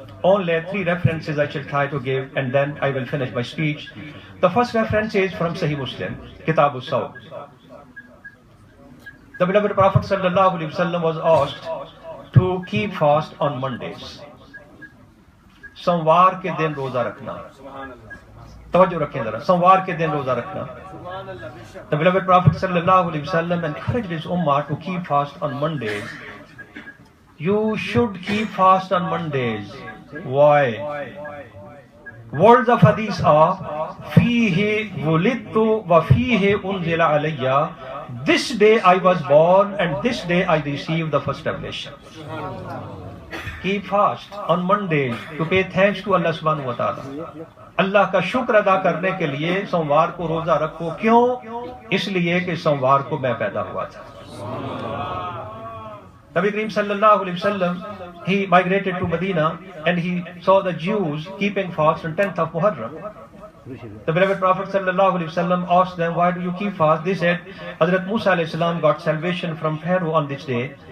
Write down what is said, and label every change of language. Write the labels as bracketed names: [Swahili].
[English] Only 3 references I shall try to give, and then I will finish my speech. The first reference is from Sahih Muslim, Kitab al-Sawm. The beloved Prophet sallallahu alaihi wasallam was asked to keep fast on Mondays. [Urdu] Somwar ke din roza rakhna. توجہ رکھیں ذرا, سوموار کے دن روزہ رکھنا. [English] The beloved Prophet sallallahu alaihi wasallam encouraged his ummah to keep fast on Mondays. You should keep fast on Mondays. Why? Words of hadith are [Arabic] فِيهِ وُلِدْتُ وَفِيهِ أُنزِلَ عَلَيَّ. [English] This day I was born and this day I received the first revelation. Keep fast on Mondays to pay thanks to Allah subhanahu wa ta'ala. [Urdu] اللہ کا شکر ادا کرنے کے لیے سوموار کو روزہ رکھو. کیوں؟ اس لیے کہ سوموار کو میں پیدا ہوا تھا. [English] نبی کریم صلی اللہ علیہ وسلم, he migrated to Medina and he saw the Jews keeping fast on 10th of Muharram. The beloved Prophet sallallahu alaihi wasallam asked them, why do you keep fast? They said, Hazrat Musa alayhi salam got salvation from Pharaoh on this day.